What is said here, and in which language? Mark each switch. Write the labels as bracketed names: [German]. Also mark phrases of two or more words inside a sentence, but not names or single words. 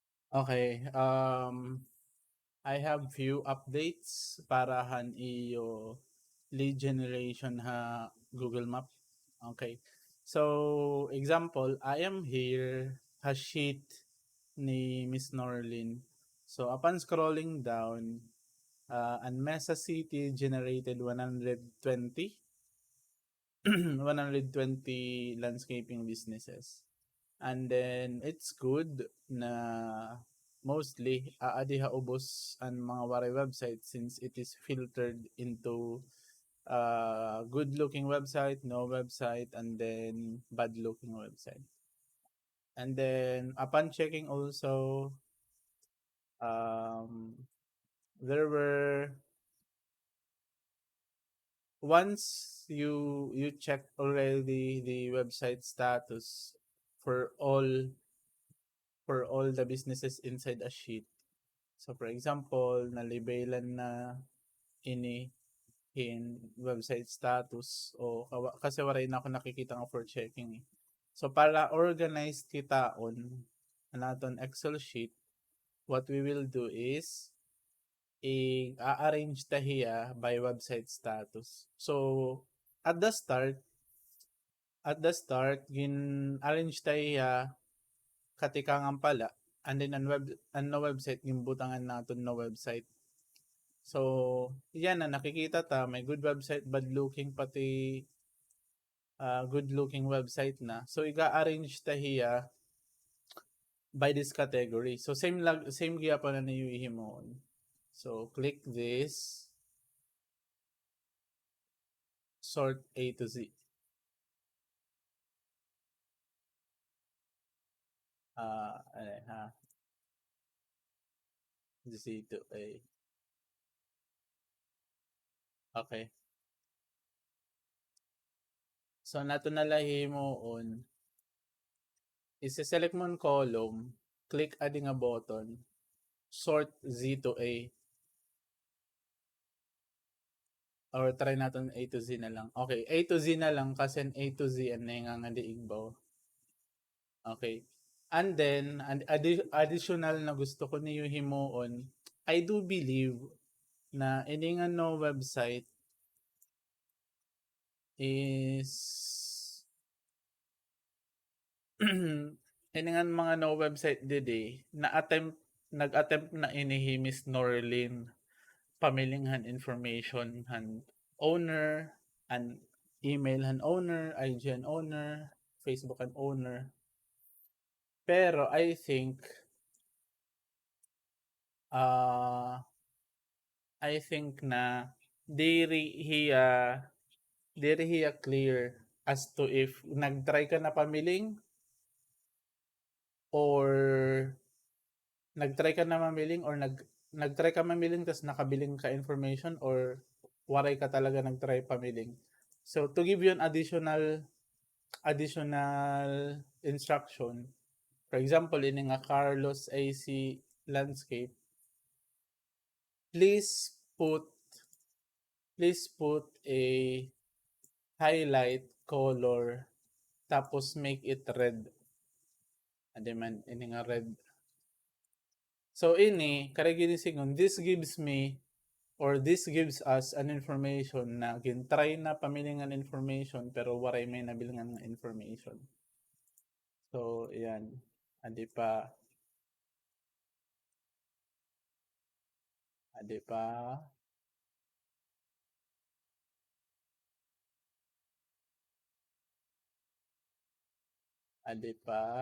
[English] Okay, I have few updates [Waray] para han iyo [English] lead generation ha Google Map. Okay. So, example, I am here ha sheet ni Miss Norlin. So, upon scrolling down, and Mesa City generated 120 120 landscaping businesses. And then it's good na mostly [Waray] aadi ubos ang mga waray [English] website since it is filtered into good looking website, no website, and then bad looking website. And then upon checking also, there were once you check already the website status for all the businesses inside a sheet. So for example, [Waray] nalibelan na ini in [English] website status [Waray] o kasi waray na ako nakikita nga [English] for checking [Waray] eh. [English] So para organized [Waray] kita on naton [English] Excel sheet, what we will do is i-arrange tahiya by website status. So at the start [Waray] gin-arrange tahiya katikangan pala [English] and then [Waray] ang [English] no website [Waray] gimbutangan naton [English] no website. [Waray] So, yan na nakikita ta may [English] good website, bad looking [Waray] pati [English] good looking website [Waray] na. So iga-arrange ta hiya [English] by this category. [Waray] So same giya pa na niyuhimon. [English] So click this sort A to Z. [Waray] Ano ha? [English] Z to A. Okay. [Waray] So nato nalahimon ise-select mo ang column, [English] click adding a button, sort Z to A. Or try natin A to Z [Filipino] na lang. [Waray] Okay, [English] A to Z [Waray] na lang kasi [English] A to Z [Waray] ang nga di igbaw. [English] Okay. And then, [Waray] additional na gusto ko niyo himuon, [English] I do believe [Waray] na iningan [English] no website is [Waray] iningan mga [English] no website [Waray] didi nag-attempt na inihi Miss Norlin pamilinghan information han owner [English] and email [Waray] han owner, IGN owner, Facebook han owner. Pero I think uh, na diri hiya clear [English] as to if [Waray] nag-try ka na pamiling or nag-try ka na mamiling or nag-try ka mamiling tas nakabiling ka information or waray ka talaga nag-try pamiling. [English] So to give you an additional instruction, for example, [Waray] ini nga [English] Carlos AC landscape, please put a highlight color tapos make it red. [Waray] Ade man ini nga red. So ini kare ginisingon [English] this gives me or this gives us an information [Waray] na gintry na pamilingan information pero waray may nabilingan nga information. So yan. Adi pa adi pa adi pa